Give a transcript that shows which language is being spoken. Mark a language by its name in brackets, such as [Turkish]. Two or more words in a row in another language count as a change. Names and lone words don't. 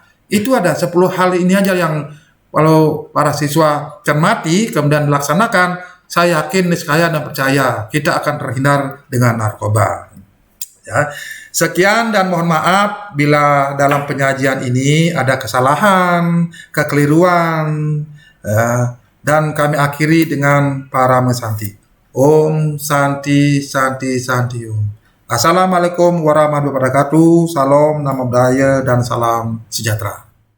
[Indonesian] Itu ada 10 hal ini aja yang kalau para siswa cermati kemudian dilaksanakan, saya yakin, niscaya dan percaya kita akan terhindar dengan narkoba. Ya. Sekian dan mohon maaf bila dalam penyajian ini ada kesalahan, kekeliruan, ya, dan kami akhiri dengan Parama Santi. [Sanskrit] Om Santi Santi Santi Om. [Arabic] Assalamualaikum warahmatullahi wabarakatuh. [Indonesian] Salam, [Pali] namo buddhaya, [Indonesian] dan salam sejahtera.